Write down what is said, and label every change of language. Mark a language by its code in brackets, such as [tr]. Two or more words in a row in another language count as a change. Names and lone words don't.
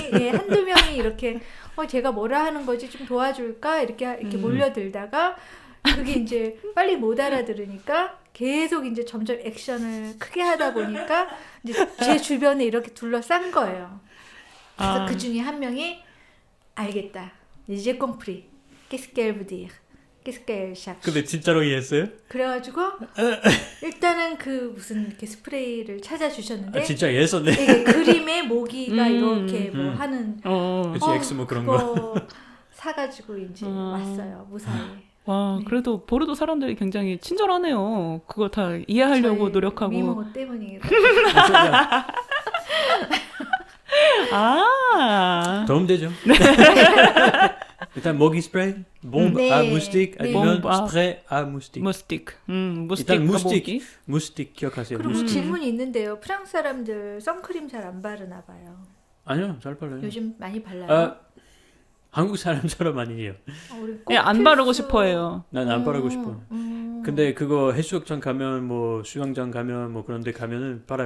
[ko] 한두 명이 이렇게 제가 뭐라 하는 거지 좀 도와줄까 이렇게 몰려들다가 그게 이제 빨리 못 알아들으니까 계속 이제 점점 액션을 크게 하다 보니까 이제 제 주변에 이렇게 둘러싼 거예요. 그래서 그 중에 한 명이 알겠다. 이제 컴프리. [fr] Qu'est-ce qu'elle veut dire? Qu'est-ce qu'elle cherche? [ko] 근데 진짜로 이해했어요? 그래가지고 일단은 그 무슨 이렇게 스프레이를 찾아주셨는데 진짜 이해했었네. 이게 그림에 모기가 이렇게 뭐 하는 그치, X 뭐 그런 거. 그거 사가지고 이제 왔어요 무사히. 와, 그래도 보르도 사람들이 굉장히 친절하네요. 그거 다 이해하려고 저희 노력하고. 미모 때문이. 도움되죠. 일단 모기 스프레이, bombe 네. [fr] à moustique, [ko] 네. 아니면 [fr] bombe à- 스프레이 à moustique. [ko] 무스틱. 무스틱. 일단 무스틱. 모기. 무스틱 기억하세요. 그리고 무스틱. 질문이 있는데요. 프랑스 사람들 선크림 잘 안 바르나 봐요. 아니요, 잘 발라요. 요즘 많이 발라요. 아, 한국 사람처럼 아니에요. 우리 꼭 예, 안 바르고 필수- 싶어해요. 난 안 바르고 싶어. 근데 그거 해수욕장 가면 뭐 수영장 가면 뭐 그런 데 가면은 팔아요.